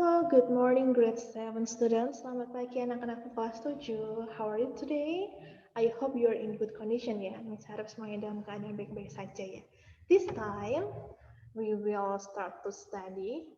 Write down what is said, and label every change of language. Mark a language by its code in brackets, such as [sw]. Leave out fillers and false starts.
[en] Good morning grade 7 students. [id] Selamat pagi anak-anakku kelas 7. [en] How are you today? I hope you are in good condition ya. [id] Miss harap semuanya dalam keadaan baik-baik saja ya. [en] This time we will start to study.